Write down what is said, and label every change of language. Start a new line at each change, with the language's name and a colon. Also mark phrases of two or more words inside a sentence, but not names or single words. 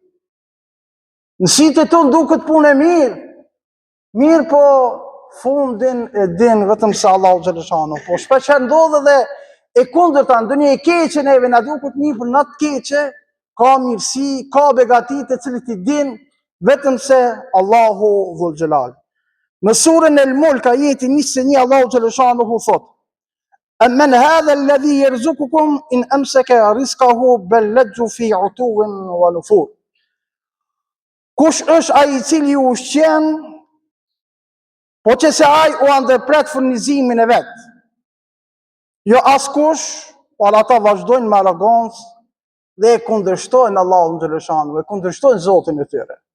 Albanian: Në sytë tonë duket punë e mirë, mirë po fundin e din vetëm se Allahu xhaleshanuhu. Po shpesh herë ndodh edhe e kundërta, ndonjë e keqe neve na duket mirë, por na të keqe ka mirësi, ka begati të cilët i din vetëm se Allahu
Arabic: ذو الجلال.
Albanian: Në surën El-Mulk ajeti 21, Allahu xhaleshanuhu thot:
Arabic: "أمن هذا الذي يرزقكم إن أمسك رزقه بل لجوا في عتو ونفور."
Albanian: Kush është ai i cili ju ushqen, po që se ai u ndërpret furnizimin e vet? Jo askush, por ata vazhdojnë me arrogancë dhe e kundërshtojnë Allahun xhaleshanuhu, e kundërshtojnë Zotin e tyre.